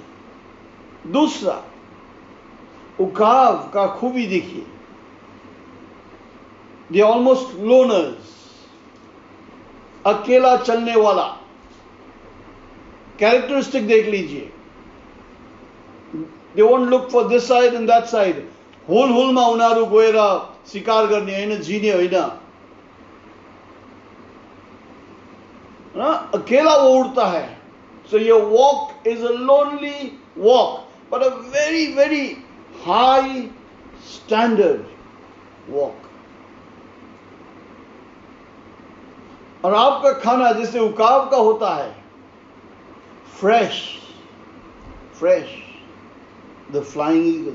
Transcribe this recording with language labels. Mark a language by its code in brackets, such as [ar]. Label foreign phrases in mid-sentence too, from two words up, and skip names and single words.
[hi] दूसरा, उकाब का खूबी देखिए। [en] they almost loners, [hi] अकेला चलने वाला। कैरेक्टरिस्टिक देख लीजिए। [en] they won't look for this side and that side. [ne] हुलहुलमा उनीहरू गएर शिकार गर्ने होइन, जिने होइन, [hi] अकेला वो उड़ता है। [en] so your walk is a lonely walk, but a very very high standard walk. [hi] और आपका खाना जैसे उकाब का होता है, [en] fresh fresh, the flying eagle.